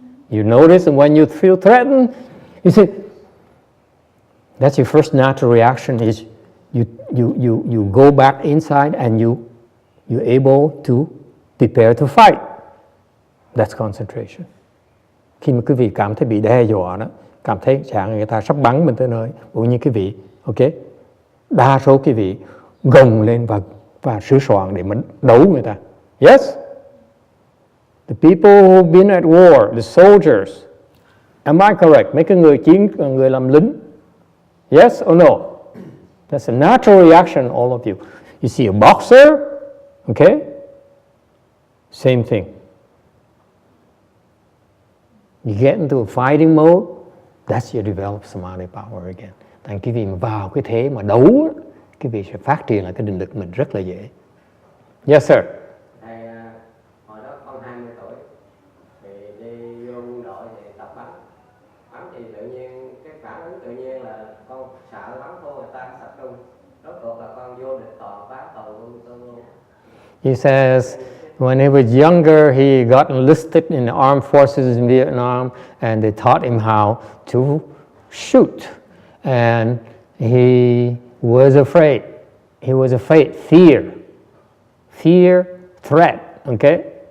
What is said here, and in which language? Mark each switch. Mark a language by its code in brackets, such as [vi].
[en] You notice, and when you feel threatened, you say, that's your first natural reaction is you go back inside and you're able to prepare to fight. That's concentration. [vi] Khi mà quý vị cảm thấy bị đe dọa đó, cảm thấy chẳng người ta sắp bắn mình tới nơi. Cũng như quý vị, ok, đa số quý vị gồng lên và sửa soạn để mà đấu người ta. [en] Yes, the people who've been at war, the soldiers, am I correct? [vi] Mấy cái người làm lính. [en] Yes or no? That's a natural reaction, all of you. You see a boxer, okay? Same thing. You get into a fighting mode, that's your developed samadhi power again. [vi] Thành quý vị mà vào cái thế mà đấu, quý vị sẽ phát triển lại cái định lực mình rất là dễ. [en] Yes sir. [vi] Thầy, hồi đó con 20 tuổi thì đi vô quân đội thì tập bắn thì tự nhiên cái phản ứng tự nhiên là con sợ bắn thua người ta sập trung, rốt cuộc là con vô địch toàn phá toàn luôn. [en] He says when he was younger, he got enlisted in the armed forces in Vietnam, and they taught him how to shoot. And he was afraid. He was afraid, fear, threat, okay?